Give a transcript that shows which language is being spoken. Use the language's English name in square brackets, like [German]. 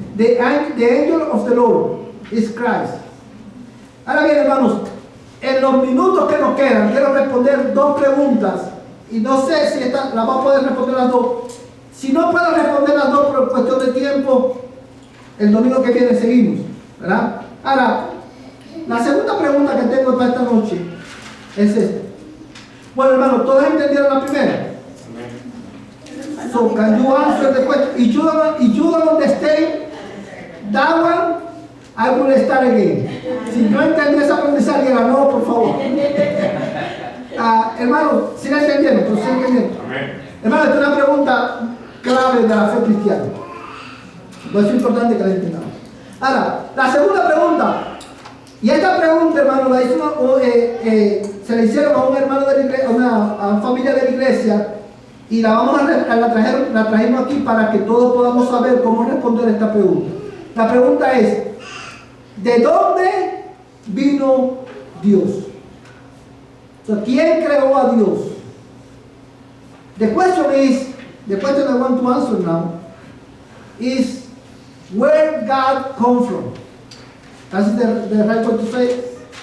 [English] The angel of the Lord is Christ. [Spanish] Ahora bien, hermanos, en los minutos que nos quedan, quiero responder dos preguntas. Y no sé si las vamos a poder responder las dos. Si no puedo responder las dos por cuestión de tiempo, el domingo que viene seguimos, ¿verdad? Ahora, la segunda pregunta que tengo para esta noche es esta. Bueno, hermano, ¿todos entendieron la primera? [English] So, can you answer the question? If you don't understand that one, I will start again. [Spanish] Si no entendí esa pregunta, alguien la no, por favor. Hermano, ¿sí la entendieron? ¿Pero sí la entendieron? Hermano, esta es una pregunta clave de la fe cristiana. Pues es importante que la entendamos. Ahora, la segunda pregunta. Y esta pregunta, hermano, la hizo se la hicieron a un hermano de la iglesia, a una familia de la iglesia, y la trajimos aquí para que todos podamos saber cómo responder esta pregunta. La pregunta es, ¿de dónde vino Dios? ¿Quién creó a Dios? [English] The question I want to answer now is where God come from. That's the right way to say it.